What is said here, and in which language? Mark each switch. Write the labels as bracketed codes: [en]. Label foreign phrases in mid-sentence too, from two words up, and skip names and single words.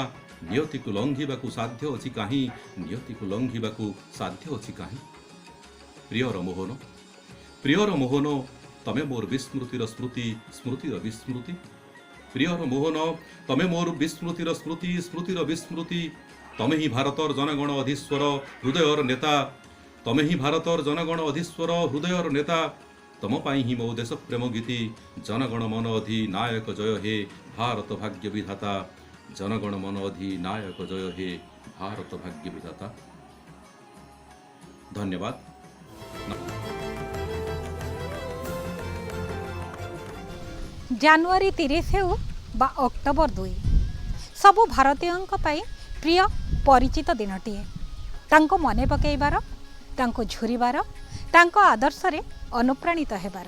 [or] ନିୟତିକୁ ଲଙ୍ଘିବାକୁ ସାଧ୍ୟ ଅଛି କାହିଁ, ନିୟତିକୁ ଲଙ୍ଘିବାକୁ ସାଧ୍ୟ ଅଛି କାହିଁ। ପ୍ରିୟର ମୋହନ, ପ୍ରିୟର ମୋହନ, ତମେ ମୋର ବିସ୍ମୃତିର ସ୍ମୃତି, ସ୍ମୃତିର ବିସ୍ମୃତି। ପ୍ରିୟର ମୋହନ, ତମେ ମୋର ବିସ୍ମୃତିର ସ୍ମୃତି, ସ୍ମୃତିର ବିସ୍ମୃତି। ତମେ ହିଁ ଭାରତର ଜନଗଣ ଅଧୀଶ୍ୱର, ହୃଦୟର ନେତା। ତମେ ହିଁ ଭାରତର ଜନଗଣ ଅଧୀଶ୍ୱର ହୃଦୟର ନେତା ତମ ପାଇଁ ହିଁ ମୋ ଦେଶ ପ୍ରେମ ଗୀତି [bn] জনগণ মন অধিনায়ক জয় হে ভারত ভাগ্য বিধাতা জনগণ মন অধিনায়ক জয় হে ভারত ভাগ্য বিধাতা। [or] धन्यवाद। ଜାନୁଆରୀ 30 ହେଉ ବା ଅକ୍ଟୋବର 2 ସବୁ ଭାରତୀୟଙ୍କ ପାଇଁ ପ୍ରିୟ ପରିଚିତ ଦିନଟିଏ। ତାଙ୍କୁ ମନେ ପକାଇବାର, ତାଙ୍କୁ ଝୁରିବାର, ତାଙ୍କ ଆଦର୍ଶରେ ଅନୁପ୍ରାଣିତ ହେବାର।